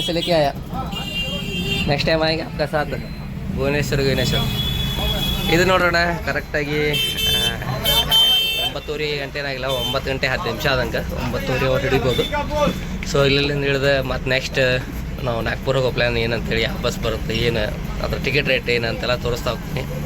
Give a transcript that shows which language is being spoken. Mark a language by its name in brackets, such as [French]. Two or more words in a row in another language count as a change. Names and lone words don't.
[Hindi] से लेके आया [English] next time [Hindi] आएंगे आपका साथ [Kannada] ಭುವನೇಶ್ವರ್ ಇದು ನೋಡೋಣ ಕರೆಕ್ಟಾಗಿ 9:30 ಗಂಟೆನಾಗಿಲ್ಲ 9 ಗಂಟೆ 10 ನಿಮಿಷ ಆದಂಗೆ 9:30 ಹಿಡಿಬೋದು. ಸೊ ಇಲ್ಲಿಂದ ಹಿಡಿದು ಮತ್ತು ನೆಕ್ಸ್ಟ್ ನಾವು ನಾಗ್ಪುರ ಹೋಗೋ ಪ್ಲ್ಯಾನ್ ಏನಂತೇಳಿ ಯಾವ ಬಸ್ ಬರುತ್ತೆ ಏನು ಅದ್ರ ಟಿಕೆಟ್ ರೇಟ್ ಏನು ಅಂತೆಲ್ಲ ತೋರಿಸ್ತಾ ಹೋಗ್ತೀನಿ.